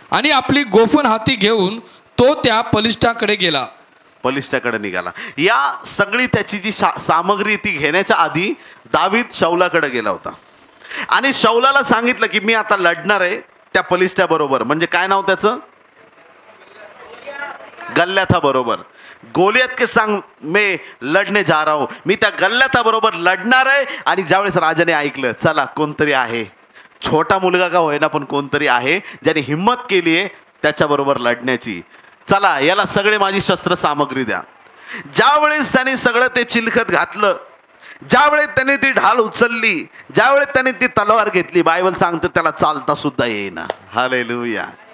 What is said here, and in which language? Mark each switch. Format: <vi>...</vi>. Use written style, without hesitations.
<mr>आणि आपली गोफण हाती घेऊन तो त्या पलिष्ठाकडे गेला. पलिष्ठाकडे निघाला. या सगळी त्याची जी सामग्री ती घेण्याच्या आधी दावीद शाऊलाकडे गेला होता आणि शाऊलाला सांगितलं की मी आता लढणार आहे त्या पलिष्ठा बरोबर. म्हणजे काय नाव त्याचं? गल्ल्याथा बरोबर.</mr> <hi>गोलियत के संग मैं लढने जा रहा हूं.</hi> <mr>मी त्या गल्ल्याथा बरोबर लढणार आहे. आणि ज्यावेळेस राजाने ऐकलं, चला कोणतरी आहे, छोटा मुलगा का होईना पण कोणतरी आहे ज्याने हिम्मत केली आहे त्याच्याबरोबर लढण्याची, चला याला सगळे माझी शस्त्र सामग्री द्या. ज्यावेळेस त्याने सगळं ते चिलखत घातलं, ज्यावेळेस त्याने ती ढाल उचलली, ज्यावेळेस त्याने ती तलवार घेतली, बायबल सांगते त्याला चालता सुद्धा येईना. हालेलुया.</mr>